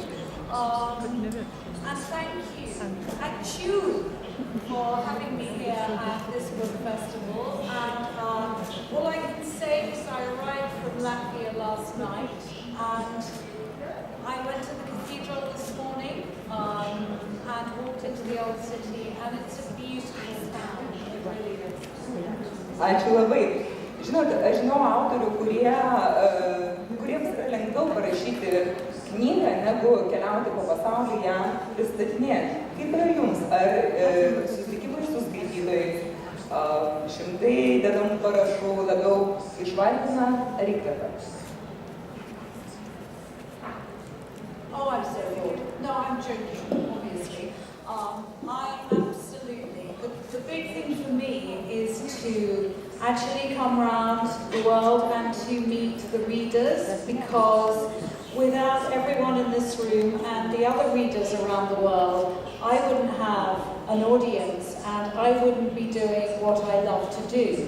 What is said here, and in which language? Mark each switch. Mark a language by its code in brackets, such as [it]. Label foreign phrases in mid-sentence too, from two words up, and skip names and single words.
[en] And thank you for having me here at this book festival. And all I can say is I arrived from Latvia last night, and I went to the cathedral this morning and walked into the old city, and it's a beautiful town, it really is. [lt] Ačiū labai. Žinote, aš žinau autorių, kuriems yra lengviau parašyti knygą, negu keliauti po pasaulį ją pristatinėti. Kaip yra jums? Ar susitikimai su skaitytojais, šimtai dedamų parašų labiau išvargina ar įkvepia? [en] Oh, I'm so bored. No, I'm joking, obviously. I absolutely. The big thing for me is to actually come around the world and to meet the readers, because without everyone in this room and the other readers around the world, I wouldn't have an audience and I wouldn't be doing what I love to do.